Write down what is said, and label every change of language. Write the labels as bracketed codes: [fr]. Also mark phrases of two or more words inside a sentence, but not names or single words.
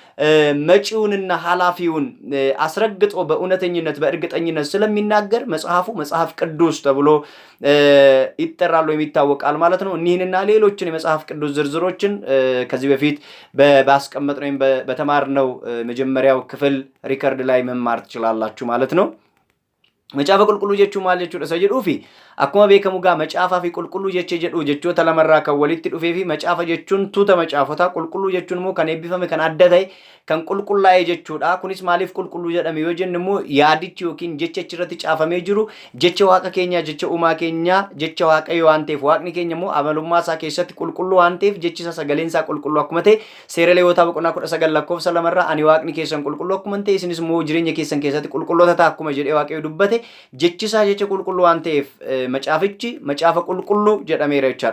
[am] መጪውንና ኃላፊውን አስረግጦ በእውነተኝነት በእርግጠኝነት ስለሚናገር መጽሐፉ መጽሐፍ ቅዱስ ተብሎ ይጠራል ወይም ይታወቃል ማለት ነው። እኒህንና ሌሎችን የመጽሐፍ ቅዱስ ዝርዝሮችን ከዚህ በፊት ባስቀመጥነው ወይም በተማርነው መጀመሪያው ክፍል ሪከርድ ላይ መማር ትችላላችሁ ማለት ነው። [om] Macaafa qulqulluu jechuun maal jechuudha isa jedhuu fi akkuma beekamu gaa macaafaa fi qulqulluu jedhu jechoota lamarraa kan walitti dhufee fi macaafa jechuun tuuta macaafotaa, qulqulluu jechuun immoo kan eebbifame kan adda ta'e kan qulqullaa'e jechuudha. Kunis maaliif qulqulluu jedhame yoo jennu immoo yaadichi yookiin jecha achirratti caafamee jiru jecha waaqa keenyaa, jecha uumaa keenyaa, jecha waaqayyo waan ta'eef waaqni keenya immoo amalummaa isaa keessatti qulqulluu waan ta'eef jechi isaa sagaleen isaa qulqulluu akkuma ta'e seera Lewwotaa boqonnaa 19 lakkoofsa 2 irraa ani waaqni keessan qulqulluu akkuma ta'e isinis immoo jireenya keessan keessatti qulqulloota ta'a akkuma jedhee waaqayyo dubbate jechi isaa jecha qulqulluu waan ta'eef macaafichi macaafa qulqulluu jedhameera jechaadha.